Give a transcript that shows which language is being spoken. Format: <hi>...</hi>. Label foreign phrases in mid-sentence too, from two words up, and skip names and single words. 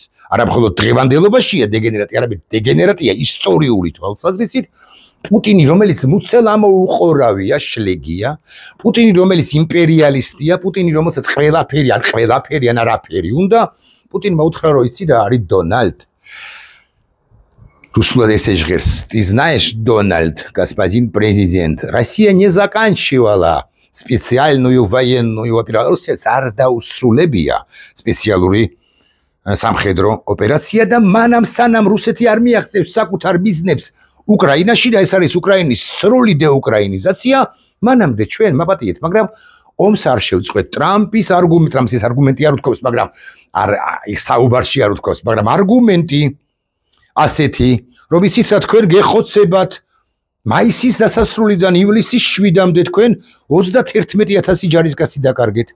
<ka>არა მხოლოდ დღევანდელობაშია დეგენერატი, არამედ დეგენერატია ისტორიული თვალსაზრისით. პუტინი რომელიც მუცელამოუყორავია, შლეგია, პუტინი რომელიც იმპერიალისტია, პუტინი რომელსაც ყველაფერი ან არაფერი უნდა, პუტინმა უთხრა რომ იცი რა არის დონალდ.</ka> <ru>Русское СЖГРС. Ты знаешь, Дональд, господин президент, Россия не заканчивала специальную военную операцию,</ru> <ka>არ დაუსრულებია სპეციალური სამხედრო ოპერაცია და მანამ სანამ რუსეთი არ მიაღწევს საკუთარ ბიზნესს უკრაინაში და ეს არის უკრაინის სრული დეუკრაინიზაცია, მანამდე ჩვენ მაპატიეთ, მაგრამ ომს არ შევწყვეთ. ტრამპის არგუმენტი არ უთქვამს, მაგრამ საუბარში არ უთქვამს, მაგრამ არგუმენტი ასეთი, რომ იცით რა თქვენ გეხოცებათ მაისის დასასრულიდან ივლისის 7-მდე თქვენ 31000 ჯარისკაცი დაკარგეთ.</ka>